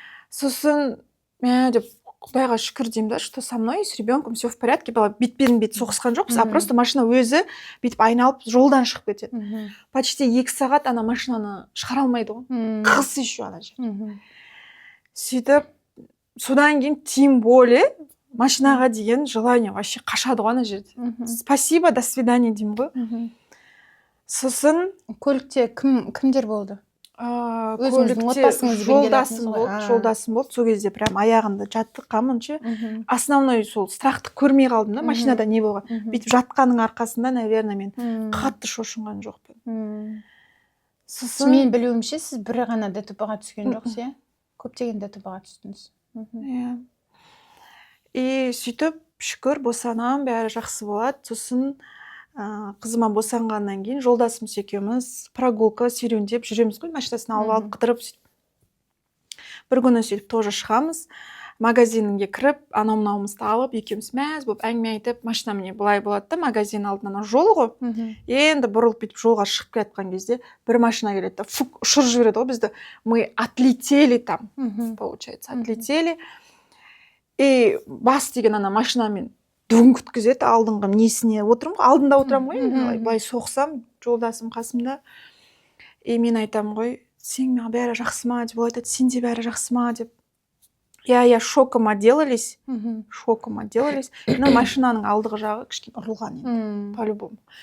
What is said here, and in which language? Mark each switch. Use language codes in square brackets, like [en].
[kk] Сосын мен деп Құдайға шүкір деймін да, что со мной с ребенком все в порядке, бала бетпен-бет соғысқан жоқпыз, а просто машина өзі бүйтіп айналып жолдан шығып кетеді. Почти 2 сағат ана машинаны шығара алмайды ғой. Қыс еще ана жер. Сөйтіп, содан кейін тем более машинаға деген желание вообще қашады ғой ана жерде. [ru] Спасибо, до свидания деймін ғой. [kk] Сосын көлікте кімдер болды? Көлікте жолдасым болды. Сол кезде прям аяғында жатты қамынше. Основной сол страхты көрмей қалдым да, машинада не болған. Бүйтіп жатқанның арқасында, наверное, мен қатты шошынған жоқпын. Сосын мен білуімше сіз бір ғана ДТП-ға түскен жоқсыз, көптеген ДТП-ға түстіңіз. И сөйтіп шүкір босанам, бәрі жақсы болады. Сосын қызыма босанғаннан кейін жолдасымыз екеуміз прогулка серуендеп жүреміз ғой, машинасын алып қыдырып. Бір күні сөйтіп тоже шығамыз, магазинге кіріп, анау-мынауымызды алып, екеуміз мәз болып әңгіме айтып, машина міне былай болады да, магазин алдынан жол ғой. Енді бұрылып бүйтіп жолға шығып келе жатқан кезде бір машина келеді, ұшырып жібереді ғой бізді. [ru] Мы отлетели там, получается, отлетели. [kk] И бас деген ана машинамен дүн күткізеді, алдыңғы несіне отырмын ғой, алдында отырам ғой, былай соқсам, жолдасым қасымда. И мен айтам ғой, сен маған бәрі жақсы ма деп, ол айтады, сенде бәрі жақсы ма деп. Я шоком отделались. Но машинаның алдығы жағы кішкене ұрылған енді, по-любому.